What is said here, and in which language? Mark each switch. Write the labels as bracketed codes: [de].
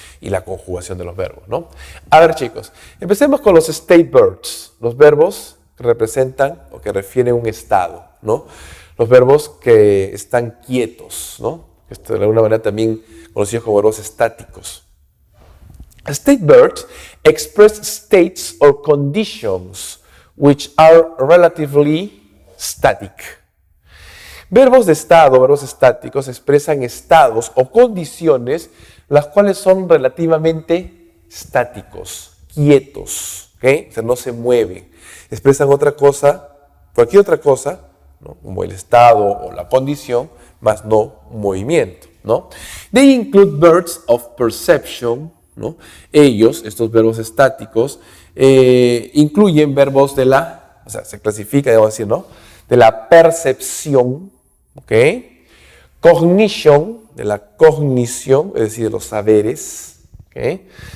[es] Y la conjugación de los verbos, ¿no? A ver, chicos, empecemos con los state verbs, los verbos que representan o que refieren un estado, ¿no? Los verbos que están quietos, ¿no? Esto de alguna manera también conocidos como verbos estáticos. [en] State verbs express states or conditions which are relatively static. [es] Verbos de estado, verbos estáticos, expresan estados o condiciones las cuales son relativamente estáticos, quietos, ¿okay? O sea, no se mueven. Expresan otra cosa, cualquier otra cosa, ¿no?, como el estado o la condición, más no un movimiento, ¿no? [en] They include verbs of perception, ¿no? [es] Ellos, estos verbos estáticos, incluyen verbos o sea, se clasifica, debo decir, ¿no?, de la percepción, ¿ok? Cognition, de la cognición, es decir, de los saberes, ¿ok? ¿okay?